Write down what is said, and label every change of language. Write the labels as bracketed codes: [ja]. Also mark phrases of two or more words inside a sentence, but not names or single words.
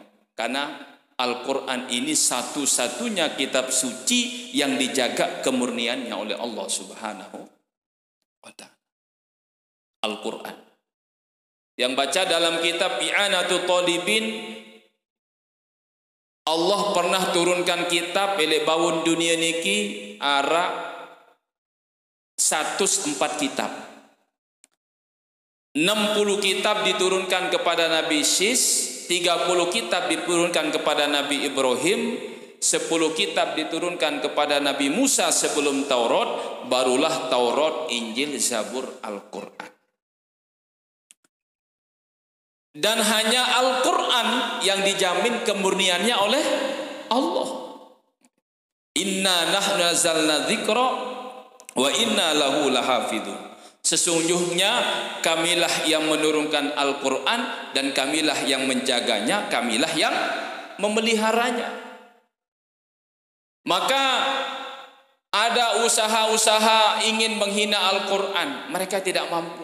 [id] Karena Al-Quran ini satu-satunya kitab suci yang dijaga kemurniannya oleh Allah [ar] Subhanahu wa ta'ala. [id] Al-Quran. Yang baca dalam kitab I'anatul Talibin, Allah pernah turunkan kitab [sas] elek bawun dunia niki ara [id] 104 kitab. 60 kitab diturunkan kepada Nabi Sis, 30 kitab diturunkan kepada Nabi Ibrahim, 10 kitab diturunkan kepada Nabi Musa sebelum Taurat, barulah Taurat, Injil, Zabur, Al-Quran. Dan hanya Al-Quran yang dijamin kemurniannya oleh Allah. [ar] Inna nahnu nazzalna dzikra wa inna lahu lahafidun. [id] Sesungguhnya kamilah yang menurunkan Al-Quran dan kamilah yang menjaganya, kamilah yang memeliharanya. Maka ada usaha-usaha ingin menghina Al-Quran, mereka tidak mampu.